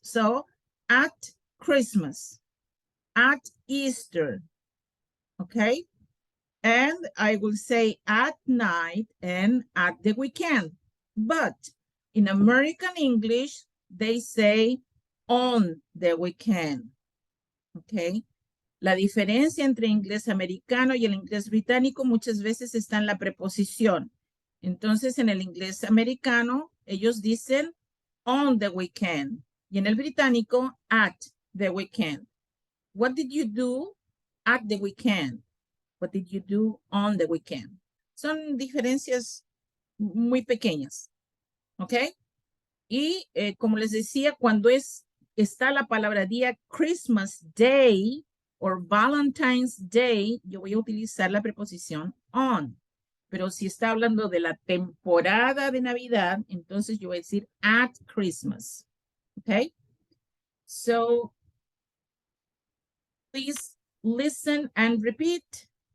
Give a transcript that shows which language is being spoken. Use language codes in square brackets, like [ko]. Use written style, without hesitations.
[en] So at Christmas, at Easter, okay? And I will say at night and at the weekend. But in American English, they say on the weekend, okay? [es] La diferencia entre inglés americano y el inglés británico muchas veces está en la preposición. Entonces, en el inglés americano, Ellos dicen [en] on the weekend. [es] Y en el británico, [en] at the weekend. What did you do at the weekend? What did you do on the weekend? [es] Son diferencias muy pequeñas. ¿Ok? Y como les decía, cuando está la palabra día Christmas Day o Valentine's Day, yo voy a utilizar la preposición on. Pero si está hablando de la temporada de Navidad, entonces yo voy a decir [en] at Christmas. Okay? So, please listen and repeat.